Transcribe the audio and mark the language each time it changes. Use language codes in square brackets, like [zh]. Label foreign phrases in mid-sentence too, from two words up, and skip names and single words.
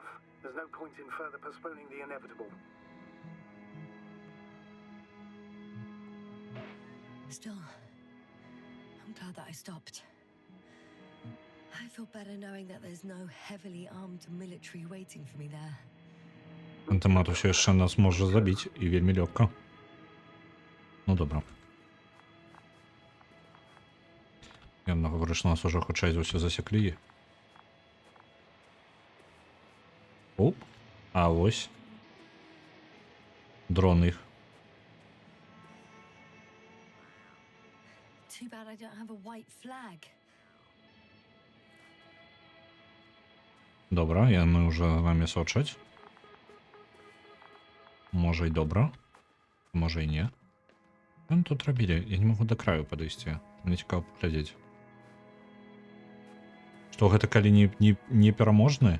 [en] There's no point in further postponing the inevitable. Still, I'm glad that I stopped. I feel better knowing that there's no heavily armed military waiting for me there. [be] Антимат усе яшчэ нас можа забіць, і вельмі лёгка. Ну, добра. Яна гаворыць, што нас ужо хутчэй за ўсё засеклі. Оп, а вось. Дрон іх. [en] Too bad I don't have a white flag. [be] Добра, яны ўжо за намі сочаць. Можа і добра, можа і не. Яны тут рабілі, я не магу да краю падысці. Мне цікава паглядзець. Што гэта калі не пераможны?